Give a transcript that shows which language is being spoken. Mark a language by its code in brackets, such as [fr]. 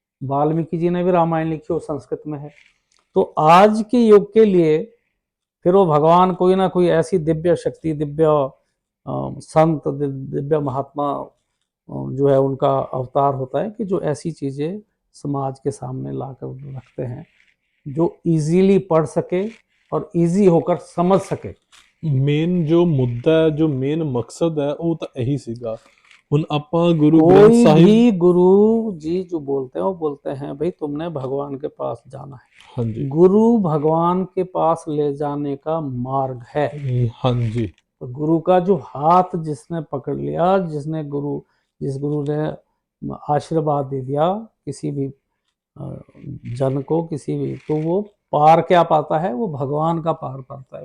[hi] वाल्मीकि जी ने भी रामायण लिखी, वो संस्कृत में है। तो आज के युग के लिए फिर वो भगवान कोई ना कोई ऐसी दिव्य शक्ति, दिव्य संत, दिव्य महात्मा जो है उनका अवतार होता है कि जो ऐसी चीज़ें समाज के सामने लाकर रखते हैं जो इजीली पढ़ सके और इजी होकर समझ सके। [pa] ਮੇਨ ਜੋ ਮੁੱਦਾ ਹੈ, ਜੋ ਮੇਨ ਮਕਸਦ ਹੈ, ਉਹ ਤਾਂ ਇਹੀ ਸੀਗਾ। ਹੁਣ ਆਪਾਂ गुरु ग्रंथ [hi] कोई साहिब, भी गुरु जी जो बोलते हैं वो बोलते हैं भाई तुमने भगवान के पास जाना है। हाँ जी, गुरु भगवान के पास ले जाने का मार्ग है। हाँ जी, तो गुरु का जो हाथ जिसने पकड़ लिया, जिस गुरु ने आशीर्वाद दे दिया किसी भी जन को, किसी भी, तो वो पार क्या पाता है, वो भगवान का पार पाता है।